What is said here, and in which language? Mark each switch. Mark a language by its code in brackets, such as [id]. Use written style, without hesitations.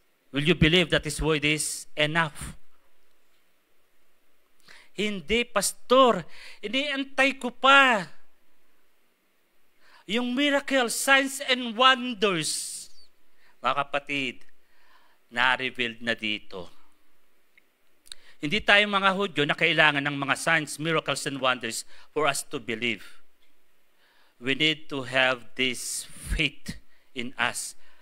[en] Will you believe that His word is enough? [tl] Hindi, pastor. Iniantay ko pa. Yung [en] miracle, signs and wonders. [tl] Mga kapatid, na-revealed na dito. Hindi tayo mga Hudyo na kailangan ng mga [en] signs, miracles, and wonders for us to believe. We need to have this faith in us.